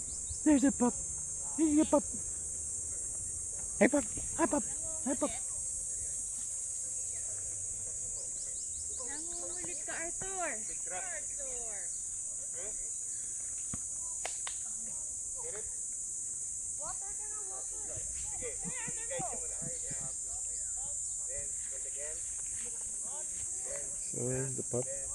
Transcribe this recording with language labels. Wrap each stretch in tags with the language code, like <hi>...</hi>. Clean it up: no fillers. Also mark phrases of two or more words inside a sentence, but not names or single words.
<en>There's the pup. There's the pup. Hey, pup. Hi, pup. Hi, pup.</en> <tl>Nangungulit ka, Arthur. Arthur. Water ka na, water.</tl> <en>So there's the pup.</en>